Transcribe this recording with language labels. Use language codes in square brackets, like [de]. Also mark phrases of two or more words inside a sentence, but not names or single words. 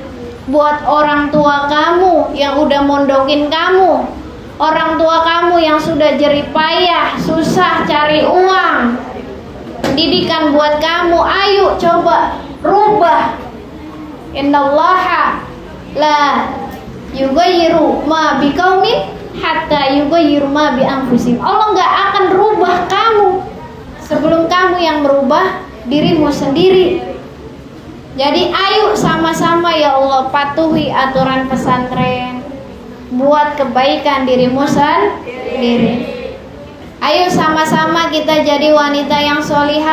[id] Buat orang tua kamu yang udah mondokin kamu, orang tua kamu yang sudah jerih payah, susah cari uang, pendidikan buat kamu. Ayo coba rubah. [ar] إن الله لا يغير ما بقوم حتى يغيروا ما بأنفسهم. [id] Allah nggak akan rubah kamu sebelum kamu yang merubah dirimu sendiri. Jadi ayo sama-sama [ar] يا الله [id] patuhi aturan pesantren, buat kebaikan dirimu sendiri. Ayo sama-sama kita jadi wanita yang solihah.